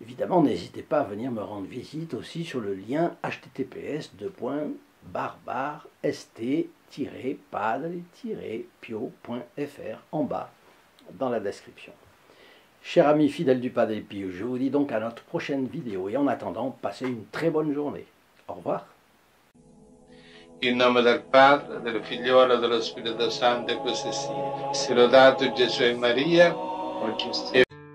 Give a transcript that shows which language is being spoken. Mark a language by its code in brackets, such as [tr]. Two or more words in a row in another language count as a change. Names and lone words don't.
[fr] Évidemment, n'hésitez pas à venir me rendre visite aussi sur le lien https://st-padel-pio.fr en bas dans la description. Chers amis fidèles du Padel Pio, je vous dis donc à notre prochaine vidéo et en attendant, passez une très bonne journée. Au revoir. [it] In nome del Padre, del Figliolo e dello Spirito Santo, e così sia. Sia lodato Gesù e Maria, oggi